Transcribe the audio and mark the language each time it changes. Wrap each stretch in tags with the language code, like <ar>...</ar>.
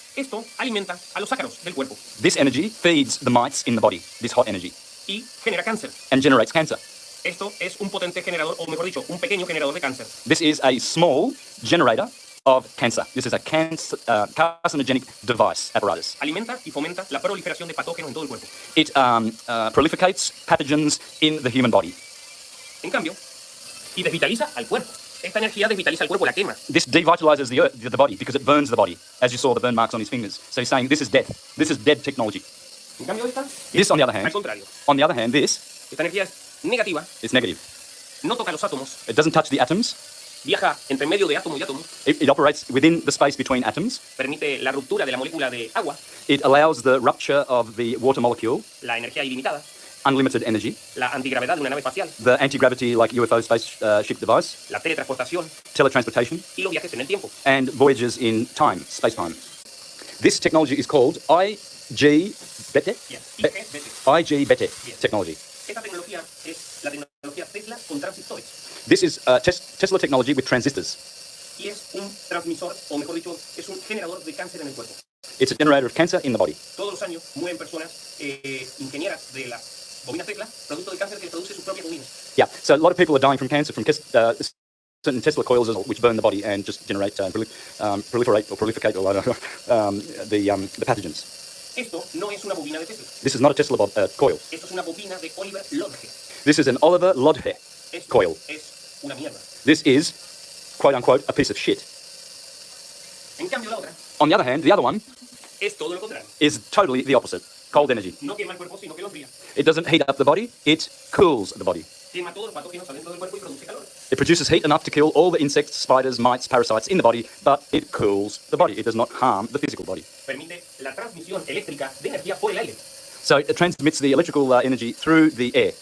<es>Esto alimenta a los ácaros del cuerpo.</es> <en>This energy feeds the mites in the body, this hot energy.</en> <es>Y genera cáncer.</es> <en>And generates cancer.</en> <es>Esto es un potente generador, o mejor dicho, un pequeño generador de cáncer.</es> <en>This is a small generator of cancer. This is a carcinogenic device, apparatus.</en> <es>Alimenta y fomenta la proliferación de patógenos en todo el cuerpo.</es> <en>It prolificates pathogens in the human body.</en> <es>En cambio, y desvitaliza al cuerpo. Esta energía desvitaliza al cuerpo, la quema.</es> <en>This devitalizes the body because it burns the body, as you saw the burn marks on his fingers. So he's saying this is death. This is dead technology.</en> <es>En cambio, esta,</es> <en>This, on the other</en> <es>al</es> <en>hand,</en> <es>contrario. Esta energía es negativa.</es> <en>It's negative.</en> <es>No toca los átomos.</es> <en>It doesn't touch the atoms.</en> <es>Viaja entre medio de átomo y átomo.</es> <en>It operates within the space between atoms.</en> <es>Permite la ruptura de la molécula de agua.</es> <en>It allows the rupture of the water molecule.</en> <es>La energía ilimitada.</es> <en>unlimited energy,</en> <es>la antigravedad de una nave espacial,</es> <en>the anti-gravity like UFO spaceship device,</en> <es>la teletransportación</es> <en>teletransportation,</en> <es>y los viajes en el tiempo.</es> <en>and voyages in time, space-time. This technology is called IG-BETE Yes. IG-BETE. technology.</en> <es>Esta tecnología es la tecnología Tesla con transistores</es> <en>This is Tesla technology with transistors.</en> <es>y es un transmisor, o mejor dicho, es un generador de cáncer en el cuerpo.</es> <en>It's a generator of cancer in the body.</en> <es>Todos los años mueren personas ingenieras de las bobinas Tesla, producto del cáncer que produce su propia bobina.</es> <en>Yeah, so a lot of people are dying from cancer from certain Tesla coils which burn the body and just generate, proliferate or prolificate or, the pathogens.</en> <es>Esto no es una bobina de Tesla.</es> <en>This is not a Tesla coil.</en> <es>Esto es una bobina de Oliver Lodge.</es> <en>This is an Oliver Lodge</en> <es>Esto</es> <en>coil.</en> <es>es una mierda.</es> <en>This is, quote unquote, a piece of shit.</en> <es>En cambio, la otra</es> <en>On the other hand, the other one</en> <es>es todo lo contrario.</es> <en>is totally the opposite. Cold energy.</en> <es>No quema el cuerpo, sino que lo enfría.</es> <en>It doesn't heat up the body, it cools the body.</en> <es>Quema todos los patógenos adentro del cuerpo y produce calor.</es> <en>It produces heat enough to kill all the insects, spiders, mites, parasites in the body, but it cools the body. It does not harm the physical body.</en> <es>Permite la transmisión eléctrica de energía por el aire.</es> <en>So it transmits the electrical energy through the air.</en>